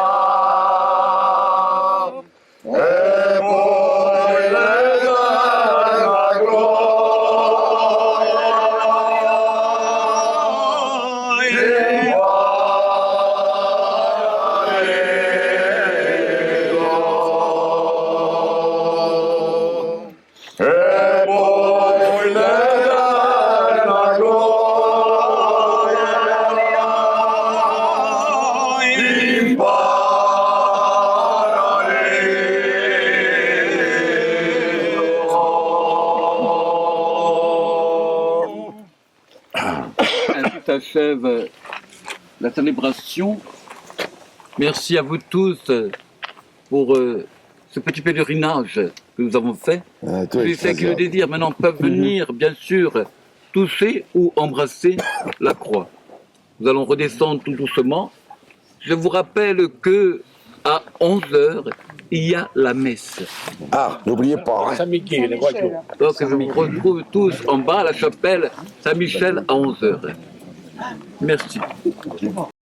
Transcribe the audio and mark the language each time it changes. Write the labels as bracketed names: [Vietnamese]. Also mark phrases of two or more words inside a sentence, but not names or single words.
[Italian] e poi le dai la gloria, e poi le dai la gloria, in [French] Ainsi s'achève la célébration. Merci à vous tous pour ce petit pèlerinage que nous avons fait. Tous ceux qui le désirent maintenant peuvent venir, bien sûr, toucher ou embrasser la croix. Nous allons redescendre tout doucement. Je vous rappelle que à 11h, il y a la messe. Ah, n'oubliez pas. Hein. [Italian] Saint-Michele, voglio. [French] Donc je vous retrouve tous en bas à la chapelle Saint-Michel à 11h. Merci.